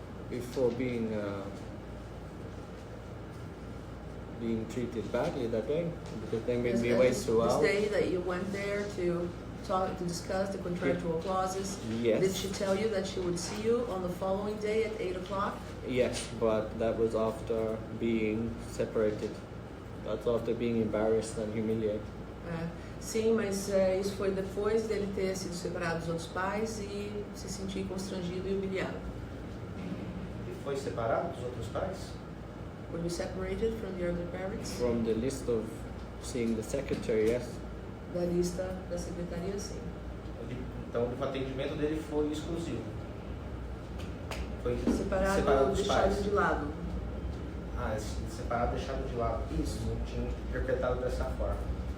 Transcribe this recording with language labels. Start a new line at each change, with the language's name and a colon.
English: Before being treated badly that day, because they made me wait 2 hours. This day that you went there to discuss the contractual clauses. Yes. Did she tell you that she would see you on the following day at 8 o'clock? Yes, but that was after being separated. That's after being embarrassed and humiliated.
Portuguese: Sim, mas isso foi depois dele ter sido separado dos outros pais e se sentir constrangido e humilhado. Ele foi separado dos outros pais?
English: Were you separated from the other parents? From the list of seeing the secretary, yes.
Portuguese: Da lista da secretaria, sim. Então o atendimento dele foi exclusivo. Foi Separado, dos deixado pais. de lado. Separado, deixado de lado. Isso. Não tinha interpretado dessa forma.